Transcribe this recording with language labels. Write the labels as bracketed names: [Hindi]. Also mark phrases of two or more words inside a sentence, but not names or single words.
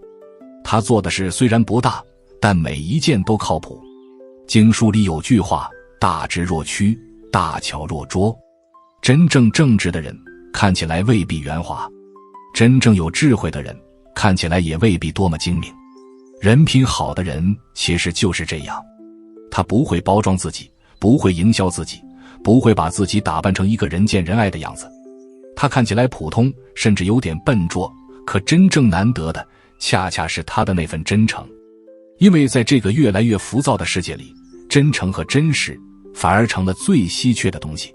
[Chinese] 他做的事雖然不大，但每一件都靠譜。經書裡有句話，大智若屈，大巧若拙。真正正直的人，看起來未必圓滑；真正有智慧的人，看起来也未必多么精明。人品好的人其實就是這樣，他不會包裝自己，不會營銷自己，不會把自己打扮成一個人見人愛的樣子。他看起來普通，甚至有點笨拙，可真正難得的恰恰是他的那份真誠。因為在這個越來越浮躁的世界裡，真誠和真實反而成了最稀缺的東西。